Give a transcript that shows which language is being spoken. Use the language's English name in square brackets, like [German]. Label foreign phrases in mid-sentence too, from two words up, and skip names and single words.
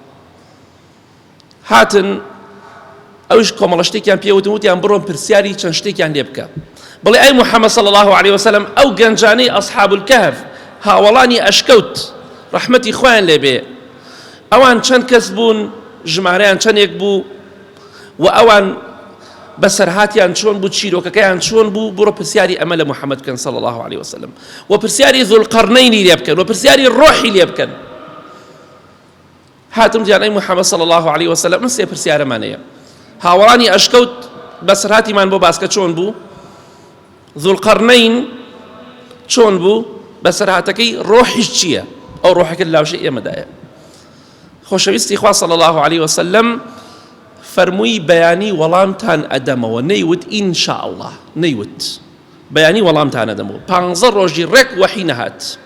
[Central Kurdish] هاتن ئەوش کۆمەڵە شتێکیان پێوتن وتیان بڕۆن پرسیاری چەند شتێکیان لێ بکە بڵێ ئەی محەممەد [Arabic] صلی الله عليه وسلم [Central Kurdish] ئەو گەنجانەی ئەصحاب الکهف هاوڵانی ئەشکەوت ڕەحمەتی خۆیان لێبێ ئەوان چەند کەس بوون ژمارەیان چەندێک بوو و ئەوان بەسەرهاتیان چۆن بوو چیرۆکەکەیان چۆن بوو بڕۆ پرسیاری ئەمە لە محەممەد بکەن [Arabic] صلی الله عليه وسلم [Central Kurdish] و پرسیاری ذوالقەرنەینی لێ بکەن و پرسیاری ڕۆحی لێ بکەن هاتم دیان ئەی محەممەد [Arabic] صلی الله عليه وسلم [Central Kurdish] من سێ پرسیارەمانەیە هاوڵانی ئەشکەوت بەسەرهاتیمان بۆ باسکە چۆن بوو ذوالقەرنەین چۆن بوو بەسەرهاتەکەی ڕۆحیش چییە ئەو ڕۆحەکە لاوشەی ئێمەدایە خۆشەویستی خوا [Arabic] صلی الله عليه وسلم [Central Kurdish] فەرمووی بەیانی وەڵامتان ئەدەمەوە نەیوت [Arabic] ئین شاء الله [Central Kurdish] نەیوت بەیانی وەڵامتان ئەدەمەوە 15 ڕۆژی ڕێک وەحی نەهات